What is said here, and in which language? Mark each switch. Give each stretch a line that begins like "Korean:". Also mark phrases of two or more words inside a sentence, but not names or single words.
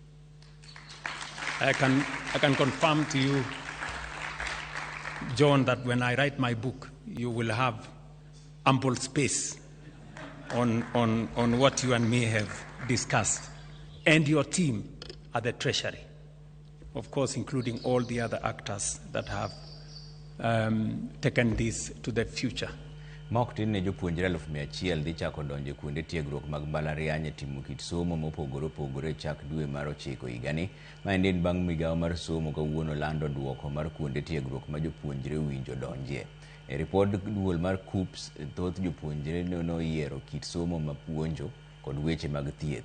English: I can confirm to you, John, that when I write my book, you will have ample space on what you and me have discussed, and your team at the Treasury, of course, including all the other actors that have taken this to the future.
Luo (Kenya and Tanzania): Moktin ne jopuonjre 100,000 dhi chako donjo kuonde tiegruok mag mbalariany e timo kit somo mopogore opogore chak dwe mar 9 higani. Maendi en bang' migao mar somo kawuono lando duoko mar kuonde tiegruok ma jopuonjre winjo donjie. E ripod duol mar KUPS, thoth jopuonjre noyiero kit somo ma puonjo kod weche mag thieth.